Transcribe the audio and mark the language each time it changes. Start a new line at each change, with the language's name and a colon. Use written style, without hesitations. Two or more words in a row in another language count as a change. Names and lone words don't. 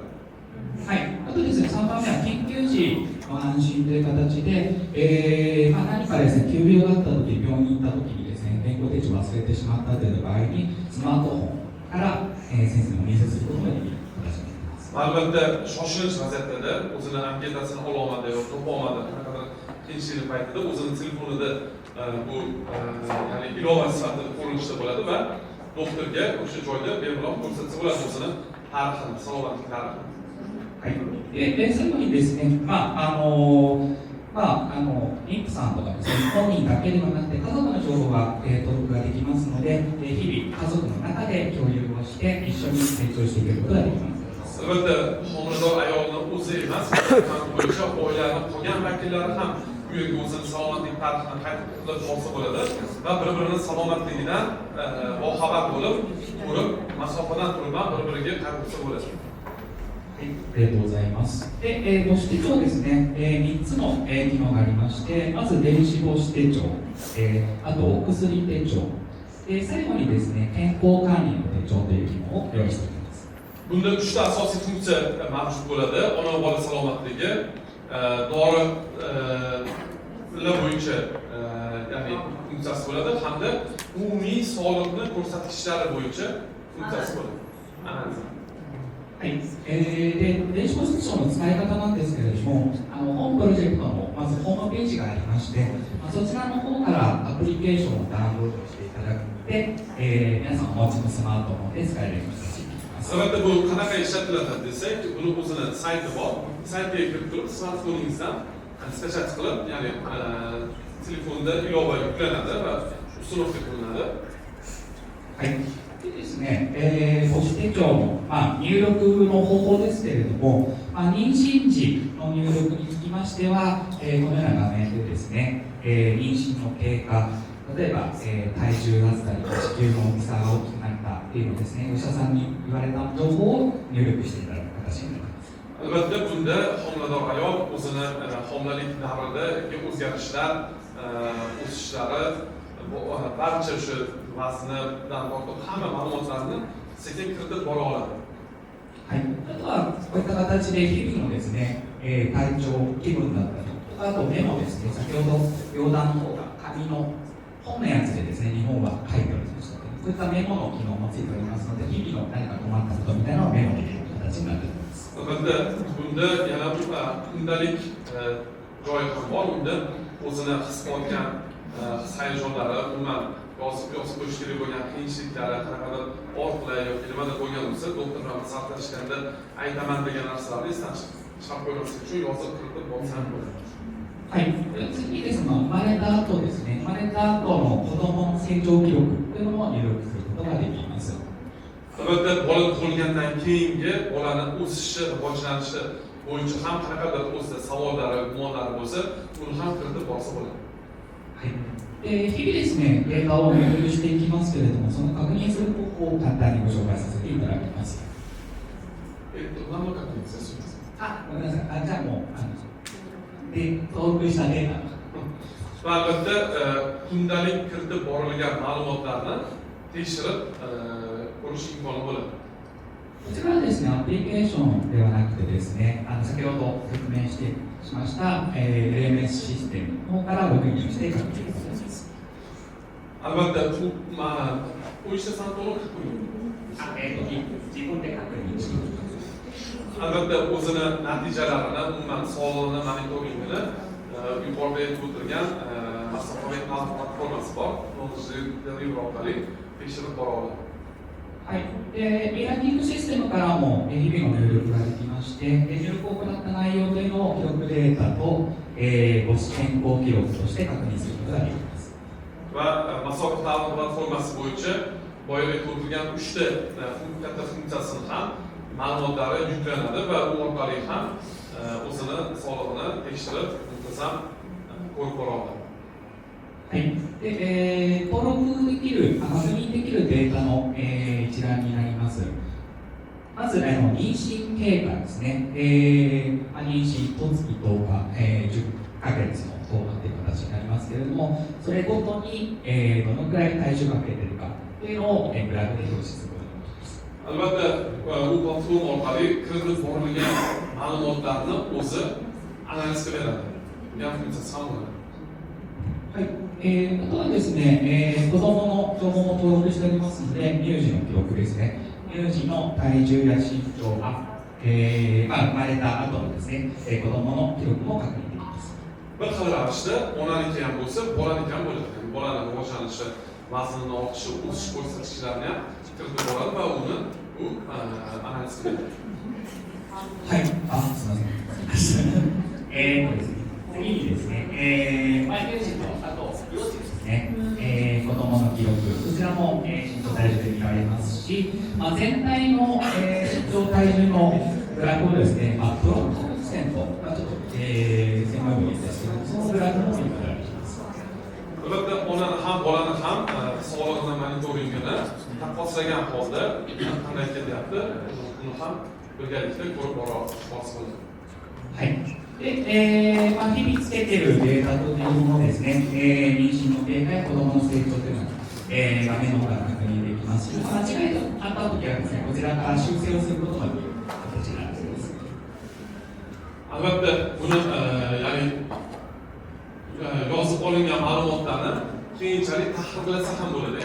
Japanese: はい、あとですね、3番目は緊急時の安心という形で、何かですね、急病があったとき、病院に行ったときにですね、健康手帳を忘れてしまったという場合に、スマートフォンから、先生の面接することができる形になります。
Uzbek: Albatta, shoshilinch vaziyatlarda o'zini anketasini ololmadi yoki topolmadi, qanaqadir qiyinchilik paytida o'zini telefonida bu ya'ni ilova sifatida ko'rinishda bo'ladi va doktorga o'sha joyda bemalol ko'rsatsa bo'ladi o'zini tarixini, salomatlik tarixini.
Japanese: はい、で最後にですね、 妊婦さんとかですね、本人だけではなくて家族の情報が、登録ができますので、日々家族の中で共有をして一緒に成長していけることができます。
Uzbek: Albatta, homilador ayolning o'zi emas, bo'yicha oilaning qolgan vakillari ham bu yerga o'zini salomatlik tarixini qayta qilib olsa bo'ladi va bir-birini salomatligidan boxabar bo'lib, ko'rib, masofadan turib bir-biriga qayg'ursa bo'ladi.
Japanese: はい、ありがとうございます。で、母子手帳ですね、3つの、機能がありまして、まず電子母子手帳、あとお薬手帳、最後にですね、健康管理の手帳という機能を用意しています。
Uzbek: Bunda 3 ta asosiy funksiya mavjud bo'ladi. Ona bola salomatligi, dorilar bo'yicha ya'ni funksiyasi bo'ladi hamda umumiy sog'liqni ko'rsatkichlari bo'yicha funksiyasi bo'ladi.
Japanese: はい、で電子母子手帳の使い方なんですけれども、本プロジェクトのまずホームページがありまして、そちらの方からアプリケーションをダウンロードしていただいて、皆さんお持ちのスマートフォンで使えるようにしています。
Uzbek: Albatta bu qanaqa ishlatiladi desak, buni o'zini sayti bor. Saytga kirib turib, smartfoningizdan skачать qilib, ya'ni telefonda ilova yuklanadi va usturovka qilinadi.
Japanese: はい。でですね、母子手帳の、入力の方法ですけれども、妊娠時の入力につきましては、このような画面でですね、妊娠の経過、例えば、体重だったり、子宮の大きさが大きくなったっていうのをですね、お医者さんに言われた情報を入力していただく形になります。
Uzbek: Albatta bunda homilador ayol o'zini homilalik davridagi o'zgarishlar, o'sishlari, barcha o'sha vaznidan tortib hamma ma'lumotlarni sekin kiritib bora oladi.
Japanese: はい。あとはこういった形で日々のですね、体調、気分だったりとか、あとメモですね、先ほど容断の方が紙の本のやつでですね、日本は書いておりましたので、こういったメモの機能もついておりますので、日々の何か困ったことみたいなのをメモできる形になっております。
Uzbek: Albatta bunda yana kundalik joyi ham bor. Unda o'zini his qilayotgan his-hayajonlari, umuman yozib qo'yish kerak bo'lgan qiyinchiliklari, qanaqadir og'riqlar yoki nimadir bo'lgan bo'lsa, doktor bilan maslahatlashganda aytaman degan narsalarni esdan chiqarib qo'ymaslik uchun yozib kiritib bo'lsa ham bo'ladi.
Japanese: はい、次ですが、生まれた後ですね、生まれた後の子供の成長記録というのも入力することができます。
Uzbek: Albatta bola tug'ilgandan keyingi bolani o'sishi, rivojlanishi bo'yicha ham qanaqadir o'zida savollari, gumonlari bo'lsa, uni ham kiritib borsa bo'ladi.
Japanese: はい。日々ですね、データを入力していきますけれども、その確認する方法を簡単にご紹介させていただきます。何の確認ですか？ごめんなさい。じゃあもうで登録したデータ。
Uzbek: Albatta kundalik kiritib borilgan ma'lumotlarni tekshirib ko'rish imkoni bo'ladi.
Japanese: こちらはですね、アプリケーションではなくてですね、先ほど説明しました、LMS システムの方からログインして確認しています。 Albattaお医者さんとの確認。自分で確認しています。
Uzbek: Albatta o'zini natijalarini, umuman sog'lig'ini monitoringini yuqorida aytib o'tilgan masofaviy ta'lim platformasi bor. Knowledge orqali tekshirib bora oladi.
Japanese: はい。ミラーキングシステムからも日々の入力ができまして、入力を行った内容というのを記録データと、母子健康記録として確認することができます。
Uzbek: Va masofaviy ta'lim platformasi bo'yicha boya aytib o'tilgan 3 ta katta funksiyasini ham ma'lumotlari yuklanadi va u orqali ham o'zini sog'lig'ini tekshirib, muntazam ko'rib bora oladi.
Japanese: はい。登録できる、確認できるデータの、一覧になります。まず、妊娠経過ですね。妊娠1月10日、10ヶ月の10日という形になりますけれども、それごとに、どのくらい体重が増えているかというのを、グラフで表示することができます。
Uzbek: Albatta u platforma orqali kiritib borilgan ma'lumotlarni o'zi analiz qiladi. Degan funksiyasi ham bo'ladi.
Japanese: はい。あとはですね、子供の情報も登録しておりますので、乳児の記録ですね。乳児の体重や身長が、生まれた後のですね、子供の記録も確認できます。
Uzbek: Bir xil ravishda onaniki ham bo'lsa, bolaniki ham bo'ladi. Bolani rivojlanishi, vaznini ortishi, o'sish ko'rsatkichlarini ham kiritib boradi va uni analiz qiladi.
Japanese: はい。すみません。ですね、次にですね、マイページとあと幼児ですね、子どもの記録、こちらも、身長体重で見られますし、全体の、身長体重のグラフをですね、プロット線と、ちょっと、専門用語ですけど、そのグラフも見ることができます。
Uzbek: Albatta onani ham bolani ham sog'lig'ini monitoringini taqqoslagan holda qanday ketyapti, uni ham birgalikda ko'rib bormoqchi bo'ldik.
Japanese: はい。で、日々つけているデータというものですね、妊娠の経過や子どもの成長というのは、画面の方から確認できますし、間違いがあったときはですね、こちらから修正をすることができる形になっています。
Uzbek: Albatta buni ya'ni yozib olingan ma'lumotlarni keyinchalik tahrirlasa ham bo'ladi.